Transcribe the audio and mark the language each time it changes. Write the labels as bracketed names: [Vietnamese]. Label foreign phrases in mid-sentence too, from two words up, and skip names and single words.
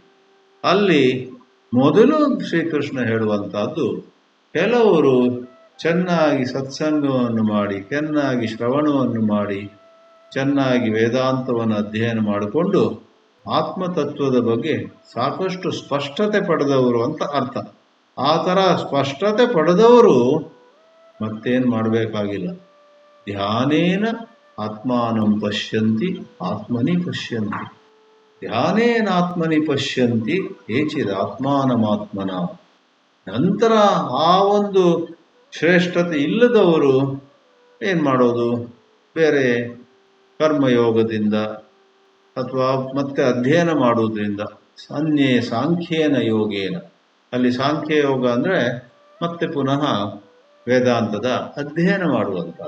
[Kannada] ಅಲ್ಲಿ ಮೊದಲು ಶ್ರೀಕೃಷ್ಣ ಹೇಳುವಂತಹದ್ದು, ಕೆಲವರು ಚೆನ್ನಾಗಿ ಸತ್ಸಂಗವನ್ನು ಮಾಡಿ, ಚೆನ್ನಾಗಿ ಶ್ರವಣವನ್ನು ಮಾಡಿ, ಚೆನ್ನಾಗಿ ವೇದಾಂತವನ್ನು ಅಧ್ಯಯನ ಮಾಡಿಕೊಂಡು ಆತ್ಮತತ್ವದ ಬಗ್ಗೆ ಸಾಕಷ್ಟು ಸ್ಪಷ್ಟತೆ ಪಡೆದವರು ಅಂತ ಅರ್ಥ. ಆ ಥರ ಸ್ಪಷ್ಟತೆ ಪಡೆದವರು ಮತ್ತೇನು ಮಾಡಬೇಕಾಗಿಲ್ಲ. [Sanskrit] ಧ್ಯಾನೇನ ಆತ್ಮಾನಂ ಪಶ್ಯಂತಿ ಆತ್ಮನಿ ಪಶ್ಯಂತಿ, ಧ್ಯಾನೇನಾತ್ಮನಿ ಪಶ್ಯಂತಿ ಏಚಿದಾತ್ಮಾನಮಾತ್ಮನ. [Kannada] ನಂತರ ಆ ಒಂದು ಶ್ರೇಷ್ಠತೆ ಇಲ್ಲದವರು ಏನು ಮಾಡೋದು, ಬೇರೆ ಕರ್ಮಯೋಗದಿಂದ ಅಥವಾ ಮತ್ತೆ ಅಧ್ಯಯನ ಮಾಡುವುದರಿಂದ, [Sanskrit] ಅನ್ಯೇ ಸಾಂಖ್ಯೇನ ಯೋಗೇನ, [Kannada] ಅಲ್ಲಿ ಸಾಂಖ್ಯ ಯೋಗ ಅಂದರೆ ಮತ್ತೆ ಪುನಃ ವೇದಾಂತದ ಅಧ್ಯಯನ ಮಾಡುವಂಥದ್ದು.